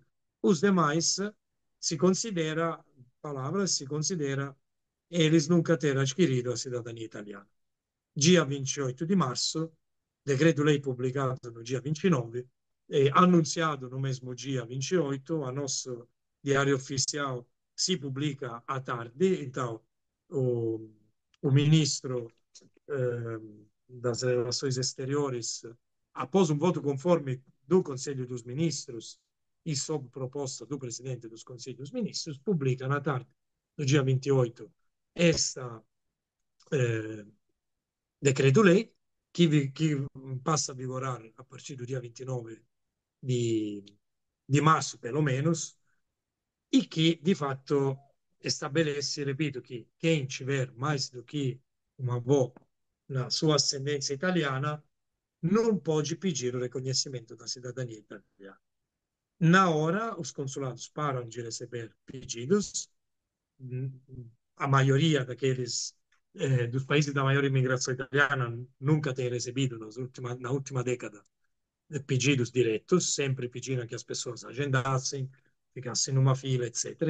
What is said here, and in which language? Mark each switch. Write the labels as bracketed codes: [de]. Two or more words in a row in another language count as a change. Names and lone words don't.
[pt] Os demais se considera, palavras, se considera eles nunca ter adquirido a cidadania italiana. Dia 28 de março, decreto-lei publicato no dia 29, e annunciado no mesmo dia 28, a nosso diário oficial [it] si pubblica [pt] à tarde, então o ministro das Relações Exteriores, após um voto conforme do Conselho dos Ministros e sob proposta do presidente dos Conselhos dos Ministros, publica na tarde do dia 28 esta eh, decreto-lei que passa a vigorar a partir do dia 29 [it] di marzo, [pt] pelo menos, e que, de fato, estabelece, repito, que quem tiver mais do que uma avó na sua ascendência italiana não pode pedir o reconhecimento da cidadania italiana. Na hora, os consulados param de receber pedidos, a maioria daqueles dos países da maior imigração italiana nunca tem recebido na última década pedidos diretos, sempre pedindo que as pessoas agendassem, ficassem numa fila, etc.